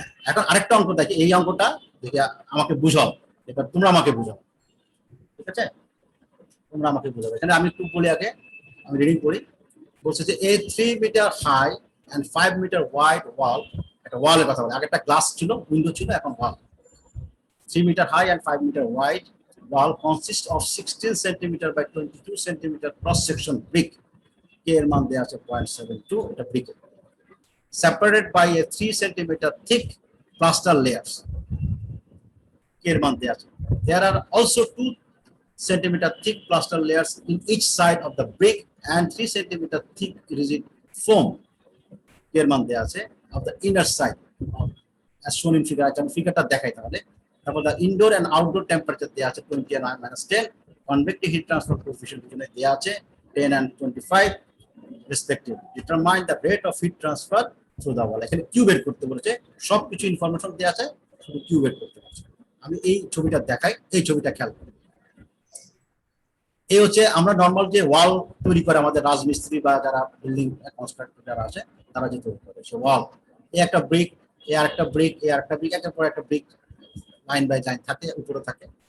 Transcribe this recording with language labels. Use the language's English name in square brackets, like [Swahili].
[Bangla] এখন আরেকটা অঙ্ক দেখি, এই অঙ্কটা দেখি আমাকে বুঝাও, এটা তোমরা আমাকে বুঝাও। ঠিক আছে, তোমরা আমাকে বুঝাবে। এখানে আমি একটু বলি আগে, আমি রিডিং করি। বলছে যে [English] a 3 metre high and 5 metre wide wall, [Bangla] একটা ওয়ালের কথা বলে, আগে একটা গ্লাস ছিল, উইন্ডো ছিল, এখন ওয়াল। [English] 3 metre high and 5 metre wide wall consists of 16 centimeter by 22 centimeter cross section brick, k [Bangla] এর মান দেয়া আছে [English] 0.72, এটা brick, separated by a 3 centimeter thick plaster layers, k এর মান দেয়া আছে। There are also 2 centimeter thick plaster layers in each side of the brick and 3 centimeter thick rigid foam, [Bangla] k এর মান দেয়া আছে, [English] of the inner side as shown in figure। [Bangla] আমি ফিগারটা দেখাই তাহলে। [English] তারপর the indoor and outdoor temperature [Bangla] দেয়া আছে [English] 20 and -10, convective heat transfer coefficient জন্য দেয়া আছে 10 and 25 respectively। Determine the rate of heat transfer through the wall। [Bangla] এখানে কিউ বের করতে বলেছে, সবকিছু ইনফরমেশন দেয়া আছে, শুধু কিউ বের করতে বলেছে। আমি এই ছবিটা দেখাই, এই ছবিটা খেয়াল করুন। এই হচ্ছে আমরা নরমাল যে ওয়াল তৈরি করে আমাদের রাজমিস্ত্রি বা যারা বিল্ডিং কনস্ট্রাক্টর যারা আছে তারা যে তৈরি করে, সে ওয়াল, এই একটা ব্রিক, এই আরেকটা ব্রিক, এই আরেকটা ব্রিক, একটা পর একটা ব্রিক লাইন বাই লাইন থাকে, উপরে থাকে।